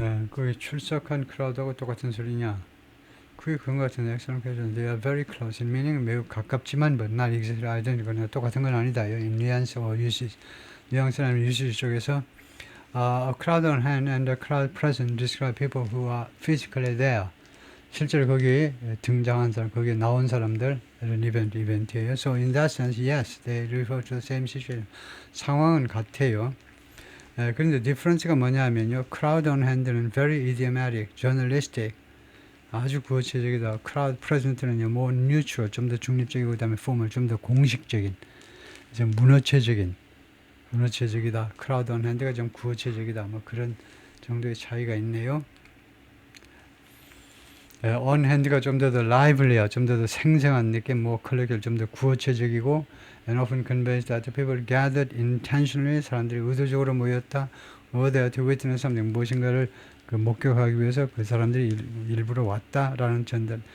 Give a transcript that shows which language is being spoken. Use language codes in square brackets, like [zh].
[ko] 거기 출석한 크라우드하고 똑같은 소리냐? 그게 그런 것 같은데, [en] excellent question. They are very close. In meaning [ko] 매우 가깝지만, [en] but not exactly identical. [ko] 똑같은 건 아니다. [en] in nuance or usage. [ko] 뉘앙스나 usage 쪽에서 [en] a crowd on hand and a crowd present describe people who are physically there. [ko] 실제로 거기에 등장한 사람, 거기에 나온 사람들, 이런 이벤트예요. [en] So in that sense, yes, they refer to the same situation. [ko] 상황은 같아요. 그런데 difference가 뭐냐면요. [en] crowd on hand는 very idiomatic, journalistic, [ko] 아주 구어체적이다. crowd present는요, [en] more neutral, [ko] 좀 더 중립적이고, 그 다음에 formal, 좀 더 공식적인, 좀 문어체적이다. crowd on hand가 좀 구어체적이다. 뭐 그런 정도의 차이가 있네요. on hand가 좀 더 lively야, 좀 더 생생한 느낌, [en] more colloquial, [ko] 좀 더 구어체적이고, [en] and often conveys that the people gathered intentionally, [ko] 사람들이 의도적으로 모였다, [en] or there to witness something, [ko] 무엇인가를 목격하기 위해서 그 사람들이 일부러 왔다라는 전달.